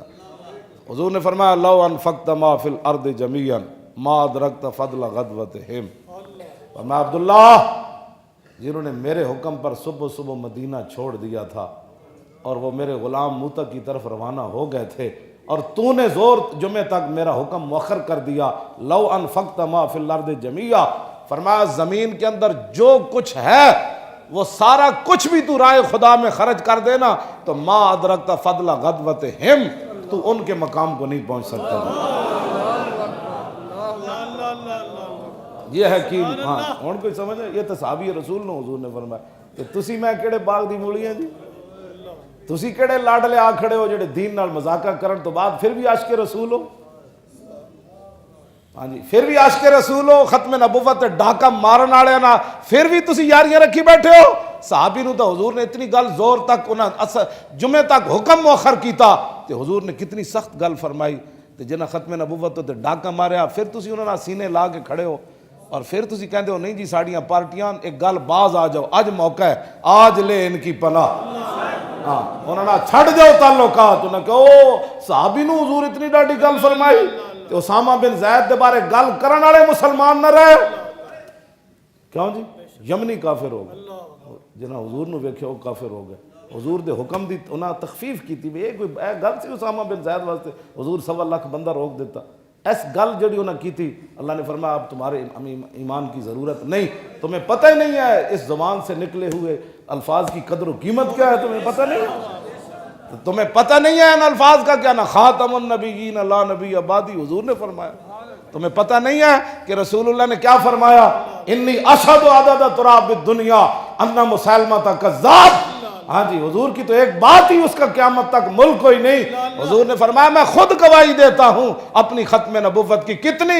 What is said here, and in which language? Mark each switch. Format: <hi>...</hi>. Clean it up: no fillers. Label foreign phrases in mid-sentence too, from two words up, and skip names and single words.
<ur>حضور نے فرمایا</ur> <ar>لو انفقت ما فی الارض جمیعا ما ادرکت فضل غدوتہم،</ar> <ur>فرمایا عبداللہ جنہوں نے میرے حکم پر صبح صبح مدینہ چھوڑ دیا تھا اور وہ میرے غلام موتا کی طرف روانہ ہو گئے تھے، اور تو نے زور جمعے تک میرا حکم مؤخر کر دیا،</ur> <ar>لو انفقت ما فی الارض جمیعا،</ar> <ur>فرمایا زمین کے اندر جو کچھ ہے وہ سارا کچھ بھی تو رائے خدا میں خرچ کر دینا تو</ur> <ar>ما ادرکت فضل غدوتہم،</ar> <ur>تو ان کے مقام کو نہیں پہنچ سکتا تھا۔</ur> <pa>یہ ہے کہ ہاں ہن کوئی سمجھ ہے، یہ تو صحابی رسول نے حضور نے فرمایا کہ تسی میں کیڑے باغ دی مولیاں جی، تسی کیڑے لاڈلے آ کھڑے ہو جڑے دین نال مذاقہ کرن تو بعد پھر بھی عاشق رسول ہو، ہاں جی پھر بھی عاشق رسول ہو، ختم نبوت ڈاکہ مارن والے نا پھر بھی تسی یاریاں رکھی بیٹھے ہو۔ صحابی نو تو حضور نے اتنی گل زور تک انہاں جمعے تک حکم مؤخر کیتا تے حضور نے کتنی سخت گل فرمائی، تے جنہاں ختم نبوت تے ڈاکہ ماریا پھر تسی انہاں نال سینے لا کے کھڑے ہو، اور پھر تسی کہندے ہو نہیں جی ساڑیاں پارٹیاں، ایک گل باز آ جاؤ، اج موقع ہے، آج لے ان کی پناہ، ہاں انہوں نے چھڑ جاؤ تعلقات، انہوں نے کہو صحابی نو حضور اتنی ڈاڈی گل فرمائی تے اسامہ بن زید دے بارے گل کرن والے مسلمان نہ رہے، کیوں جی یمنی کافر ہو گئے، جنہاں حضور نو ویکھیا وہ کافر ہو گئے، حضور دے حکم دی انہاں تخفیف کیتی بھی کوئی گل سی اسامہ بن زید واسطے حضور 1.25 لاکھ بندہ روک دیتا، اس گل جڑی انہاں</pa> <ur>کی تھی اللہ نے فرمایا اب تمہارے ایمان کی ضرورت نہیں، تمہیں پتہ ہی نہیں ہے اس زبان سے نکلے ہوئے الفاظ کی قدر و قیمت کیا ہے، تمہیں پتہ نہیں ہے، تمہیں پتہ نہیں ہے ان الفاظ کا کیا، نہ</ur> <ar>خاتم النبیین لا نبی بعدی</ar> <ur>حضور نے فرمایا، تمہیں پتہ نہیں ہے کہ رسول اللہ نے کیا فرمایا،</ur> <ar>انی اشہد عدد تراب الدنیا ان مسلمہ کذاب،</ar> <ur>ہاں جی حضور کی تو ایک بات ہی اس کا قیامت تک ملک کوئی نہیں، حضور نے فرمایا میں خود گواہی دیتا ہوں اپنی ختم نبوت کی، کتنی؟</ur>